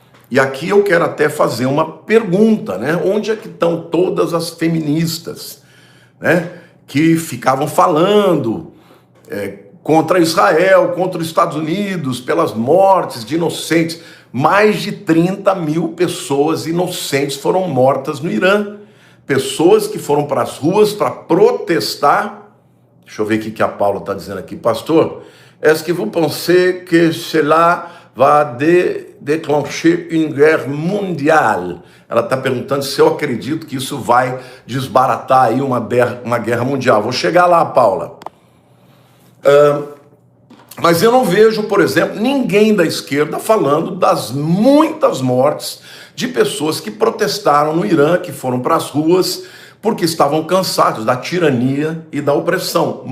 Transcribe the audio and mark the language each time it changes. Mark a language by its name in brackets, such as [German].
[Portuguese] E aqui eu quero até fazer uma pergunta, né? Onde é que estão todas as feministas, né, que ficavam falando contra Israel, contra os Estados Unidos, pelas mortes de inocentes? Mais de 30 mil pessoas inocentes foram mortas no Irã. Pessoas que foram para as ruas para protestar. Deixa eu ver o que a Paula está dizendo aqui. [French] Pastor, est-ce que vous pensez que cela va déclencher une guerre mondiale? [Portuguese] Ela está perguntando se eu acredito que isso vai desbaratar aí uma guerra mundial. Vou chegar lá, Paula. Mas eu não vejo, por exemplo, ninguém da esquerda falando das muitas mortes de pessoas que protestaram no Irã, que foram para as ruas porque estavam cansados da tirania e da opressão.